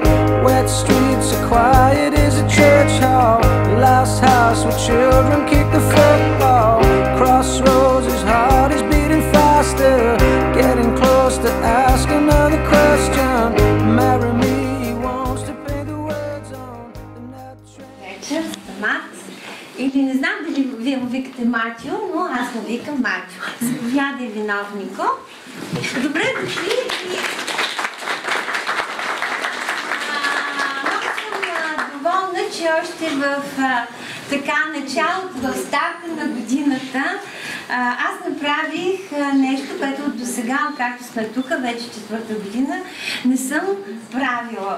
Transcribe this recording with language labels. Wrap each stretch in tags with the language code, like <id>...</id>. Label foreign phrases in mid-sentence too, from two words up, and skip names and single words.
<en>Wet streets are quiet as a church hall. Last house where children kick the football. Crossroads, his heart is beating faster. Getting close to ask another question. Marry me, he wants to paint the words on that train.</en> <bg>Вечер, Мат. Или не знам дали вие му викате Матио, но аз му викам Матио. Заповядай, виновнико. Добре дошли. Много съм доволна, че още в така началото, в старта на годината, аз направих нещо, което до сега, както сме тук, вече 4-та година, не съм правила.</bg>